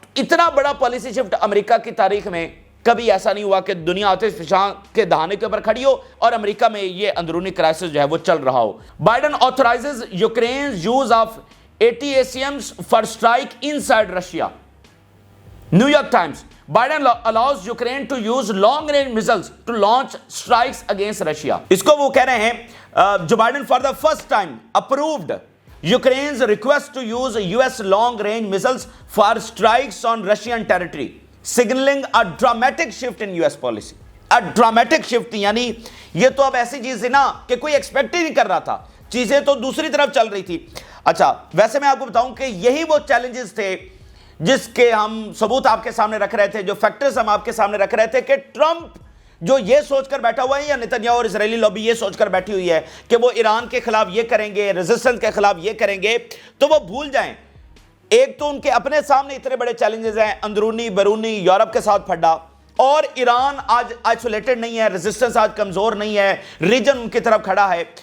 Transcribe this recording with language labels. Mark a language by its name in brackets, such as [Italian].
[Urdu] اتنا بڑا policy shift امریکہ کی تاریخ میں کبھی ایسا نہیں ہوا کہ دنیا آتش فشاں کے دہانے کے اوپر کھڑی ہو اور امریکہ میں یہ اندرونی کرائسس جو ہے وہ چل رہا ہو. [English] Biden authorizes Ukraine's use of ATACMs for strike inside Russia. New York Times, Biden allows Ukraine to use long-range missiles to launch strikes against Russia. [Urdu] اس کو وہ کہہ رہے ہیں Joe [English] Biden for the first time approved Ukraine's request to use US long-range missiles for strikes on Russian territory, signaling a dramatic shift in US policy. A dramatic shift [Urdu] یعنی یہ تو اب ایسی چیز ہے نا کہ کوئی ایکسپیکٹ ہی نہیں کر رہا تھا, چیزیں تو دوسری طرف چل رہی تھی. اچھا, ویسے میں آپ کو بتاؤں کہ یہی وہ چیلنجز تھے جس کے ہم ثبوت آپ کے سامنے رکھ رہے تھے, جو فیکٹرز ہم آپ کے سامنے رکھ رہے تھے کہ ٹرمپ جو یہ سوچ کر بیٹھا ہوا ہے, یا نتنیاہو اور اسرائیلی لابی یہ سوچ کر بیٹھی ہوئی ہے کہ وہ ایران کے خلاف یہ کریں گے, ریزسٹنس کے خلاف یہ کریں گے, تو وہ بھول جائیں ایک تو ان کے اپنے سامنے اتنے بڑے چیلنجز ہیں, اندرونی بیرونی, یورپ کے ساتھ پھڈا, اور ایران آج آئسولیٹڈ نہیں ہے, ریزسٹنس آج کمزور نہیں ہے, ریجن ان کی طرف کھڑا ہے.